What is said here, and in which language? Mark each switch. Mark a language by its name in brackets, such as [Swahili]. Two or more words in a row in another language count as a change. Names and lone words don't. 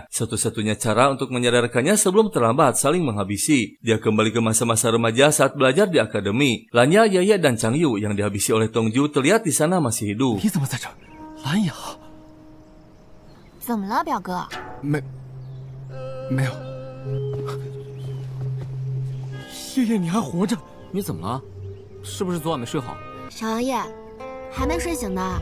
[Indonesian] Satu-satunya cara untuk menyadarkannya sebelum terlambat saling menghabisi. Dia kembali ke masa-masa remaja saat belajar di akademi. Lanya, Yaya, dan Chang Yu yang dihabisi oleh Tongju terlihat di sana masih hidup. [Chinese] 你怎么在这儿？蓝雅，怎么了，表哥？没有。爷爷，你还活着？你怎么了？是不是昨晚没睡好？小王爷，还没睡醒呢。